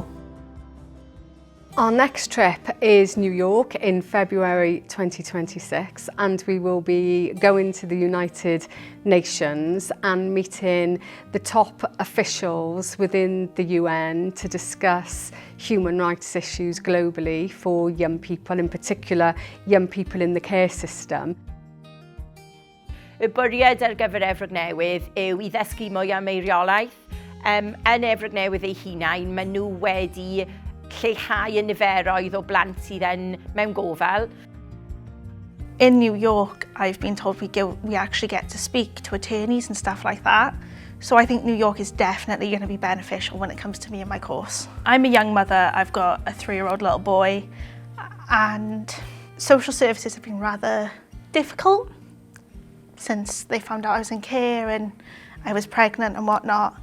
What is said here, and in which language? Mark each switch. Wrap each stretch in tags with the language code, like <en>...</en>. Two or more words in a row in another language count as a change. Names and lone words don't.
<en>Our next trip is New York in February 2026, and we will be going to the United Nations and meeting the top officials within the UN to discuss human rights issues globally for young people, in particular young people in the care system.</en> <cy>Y bwriad ar gyfer Efrog Newydd yw I ddysgu mwy am eiriolaeth. Yn Efrog Newydd ei hunain, maen nhw wedi lleihau y niferoedd o blant sydd mewn gofal.</cy> <en>In New York, I've been told we actually get to speak to attorneys and stuff like that. So I think New York is definitely going to be beneficial when it comes to me and my course. I'm a young mother, I've got a 3-year-old little boy, and social services have been rather difficult since they found out I was in care and I was pregnant and whatnot.</en>